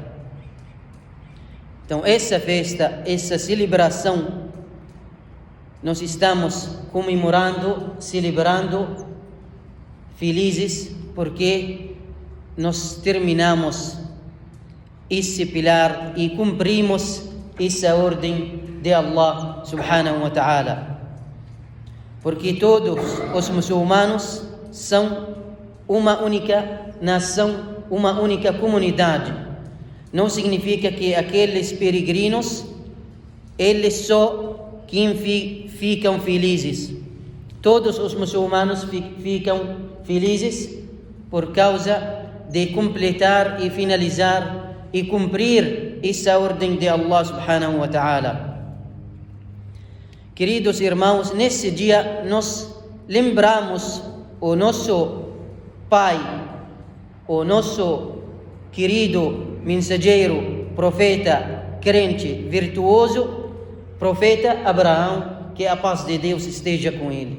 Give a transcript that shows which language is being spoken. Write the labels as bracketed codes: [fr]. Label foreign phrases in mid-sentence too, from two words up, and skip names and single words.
[pt] Então, essa festa, essa celebração, nós estamos comemorando, celebrando, felizes, porque nós terminamos esse pilar e cumprimos essa ordem de [ar] الله سبحانه وتعالى. [pt] Porque todos os muçulmanos são uma única nação, uma única comunidade. Não significa que aqueles peregrinos, eles só quem ficam felizes. Todos os muçulmanos ficam felizes por causa de completar e finalizar e cumprir essa ordem de [ar] الله سبحانه وتعالى. [pt] Queridos irmãos, nesse dia nós lembramos o nosso pai, o nosso querido mensageiro, profeta, crente, virtuoso, profeta Abraão, que a paz de Deus esteja com ele.